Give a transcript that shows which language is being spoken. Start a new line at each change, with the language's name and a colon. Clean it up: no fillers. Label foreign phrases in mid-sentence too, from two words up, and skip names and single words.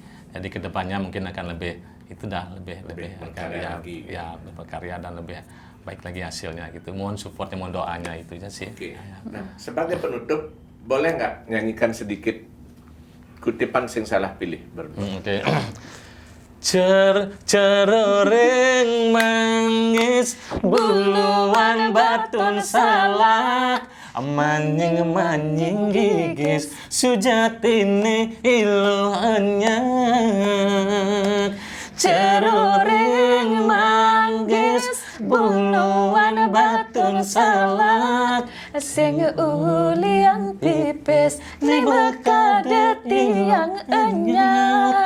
Indonesian: Jadi kedepannya mungkin akan lebih berkarya lagi. Ya berkarya dan lebih baik lagi hasilnya gitu. Mohon supportnya, mohon doanya itu aja sih. Oke. Nah, sebagai penutup, boleh nggak nyanyikan sedikit kutipan sing salah pilih berdua? Oke.
Balinese: Ceroreng mangis buluan batun salak manjing gigis sujatine iluhannya. Ceroreng mangis buluan batun salak sing ulian tipis ning bekadet tiang enyak.